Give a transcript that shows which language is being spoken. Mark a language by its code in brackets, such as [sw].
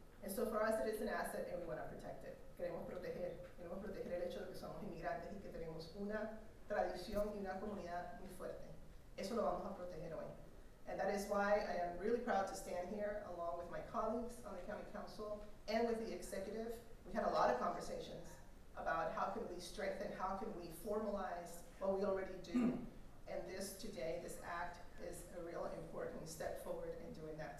[en] And so for us, it is an asset and we want to protect it. [es] Queremos proteger el hecho de que somos inmigrantes y que tenemos una tradición y una comunidad muy fuerte. Eso lo vamos a proteger hoy. [en] And that is why I am really proud to stand here along with my colleagues on the County Council and with the executive. We had a lot of conversations about how can we strengthen, how can we formalize what we already do. And this today, this act, is a real important step forward in doing that.